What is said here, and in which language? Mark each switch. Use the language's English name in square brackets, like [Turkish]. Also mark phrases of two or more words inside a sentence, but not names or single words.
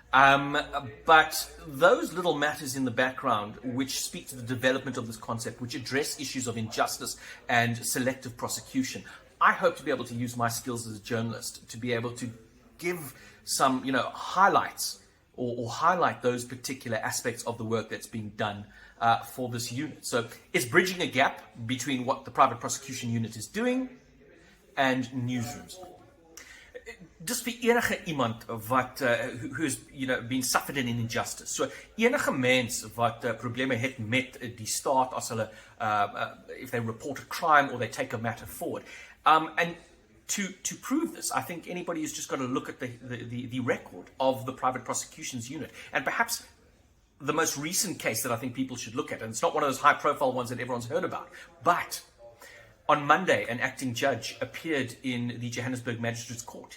[English] But those little matters in the background which speak to the development of this concept, which address issues of injustice and selective prosecution, I hope to be able to use my skills as a journalist to be able to give some, highlights or highlight those particular aspects of the work that's being done for this unit. So it's bridging a gap between what the private prosecution unit is doing and newsrooms. [Afrikaans] Dis vir enige iemand wat [English] who's been suffered in injustice. [Afrikaans] So enige mens wat probleme het met die staat as hulle [English] if they report a crime or they take a matter forward. And to prove this, I think anybody has just got to look at the record of the private prosecutions unit, and perhaps the most recent case that I think people should look at, and it's not one of those high profile ones that everyone's heard about, but on Monday, an acting judge appeared in the Johannesburg Magistrates Court.